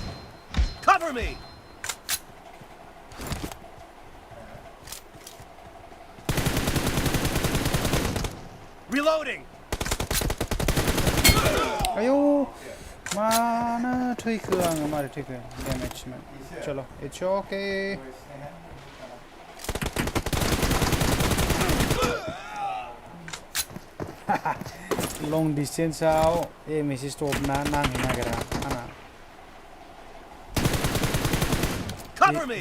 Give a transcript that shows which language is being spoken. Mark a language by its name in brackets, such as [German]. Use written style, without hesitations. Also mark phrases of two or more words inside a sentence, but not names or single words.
[English] Cover me! Reloading! [Bodo] Ayo. Mana थैखो आङो मारै थैखो damage man. [English] Chalo, it's okay. Long distance out. Message stop [Bodo] na nangina ana. [English] Cover me!